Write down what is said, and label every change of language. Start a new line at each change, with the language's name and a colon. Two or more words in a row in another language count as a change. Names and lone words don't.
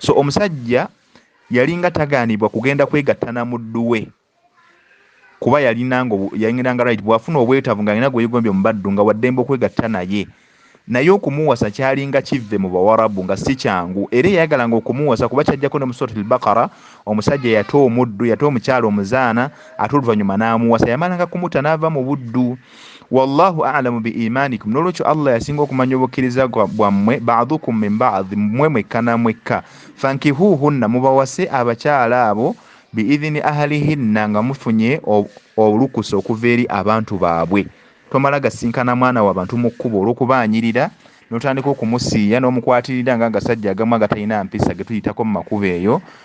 Ganda: So omusajja yalinga taganibwa kugenda kwegatta na muddu we kuba yalinanga right bwafuna obwetavu nga alina gweyigombye mu baddu nga waddembe okwegatta naye naye okumuwasa kyalinga kivve mu bawarabu nga si kyangu era yayagalanga okumuwasa kuba kyajjako ne mu suratul Baqara omusajja yata omuddu yata omukyala omuzaana ate oluvannyuma n'amuwasa yamalanga kumuta n'ava mu buddu.
Arabic: والله أعلم بإيمانكم,
Ganda: n'olwekyo Allah yasinga okumanya obukkiriza bwammwe
Arabic: بعضكم من بعض,
Ganda: mmwe mwekka na mwekka. Fankihuhunna, mubawase abakyala abo
Arabic: بإذن أهلهن,
Ganda: nga mufunye olukusa okuva eri abantu baabwe. Tomala gasinkana mwana w'abantu mu kkubo olw'okubaanyirira n'otandika okumusiiya n'omukwatirira nga agasajja agamu agatalina mpisa ge tuyitako mu makubo eyo.